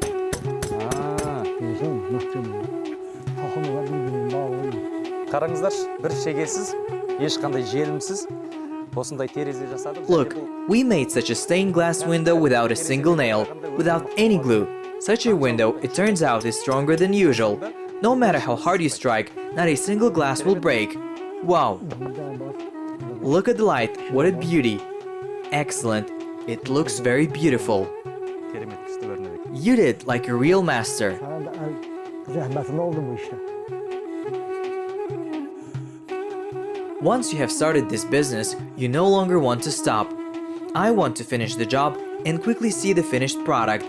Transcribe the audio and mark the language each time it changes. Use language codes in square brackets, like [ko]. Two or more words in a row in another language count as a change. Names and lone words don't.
[en] Look, we made such a stained glass window without a single nail, without any glue. Such a window, it turns out, is stronger than usual. No matter how hard you strike, not a single glass will break. Wow! Look at the light, what a beauty! Excellent, it looks very beautiful. [kk] Керемет күшті көрінеді. [en] You did like a real master. [tr] Sana da zahmetin oldu bu işte. [en] Once you have started this business, you no longer want to stop. I want to finish the job and quickly see the finished product.